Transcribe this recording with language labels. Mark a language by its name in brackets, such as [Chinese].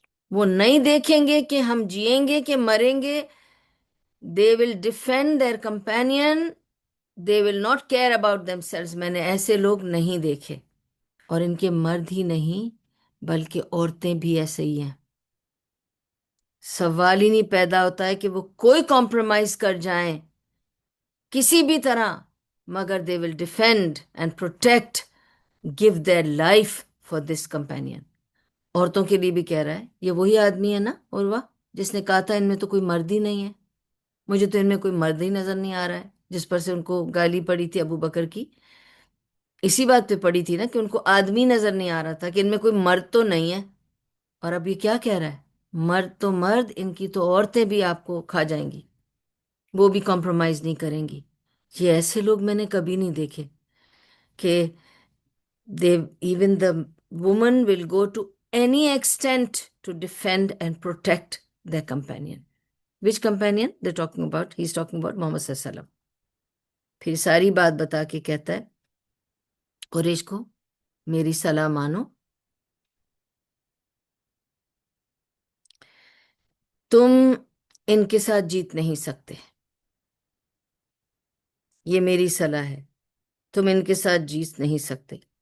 [Urdu] وہ نہیں دیکھیں گے کہ ہم جئیں گے کہ مریں گے. [English] They will defend their companion, they will not care about themselves. [Urdu] میں نے ایسے لوگ نہیں دیکھے، اور ان کے مرد ہی نہیں بلکہ عورتیں بھی ایسے ہی ہیں. سوال ہی نہیں پیدا ہوتا ہے کہ وہ کوئی کمپرومائز کر جائیں کسی بھی طرح، مگر [English] They will defend and protect, give their life for this companion. [Urdu] عورتوں کے لیے بھی کہہ رہا ہے. یہ وہی آدمی ہے نا عروہ جس نے کہا تھا ان میں تو کوئی مرد ہی نہیں ہے، مجھے تو ان میں کوئی مرد ہی نظر نہیں آ رہا ہے، جس پر سے ان کو گالی پڑی تھی ابو بکر کی. اسی بات پہ پڑی تھی نا کہ ان کو آدمی نظر نہیں آ رہا تھا، کہ ان میں کوئی مرد تو نہیں ہے. اور اب یہ کیا کہہ رہا ہے؟ مرد تو مرد، ان کی تو عورتیں بھی آپ کو کھا جائیں گی، وہ بھی کمپرومائز نہیں کریں گی. یہ ایسے لوگ میں نے کبھی نہیں دیکھے کہ [English] even the woman will go to any extent to defend and protect their companion. Which companion they're talking about? He's talking about Muhammad [Urdu] صلی اللہ علیہ وسلم. پھر ساری بات بتا کے کہتا ہے قریش کو، میری صلاح مانو، تم ان کے ساتھ جیت نہیں سکتے، یہ میری صلاح ہے، تم ان کے ساتھ جیت نہیں سکتے.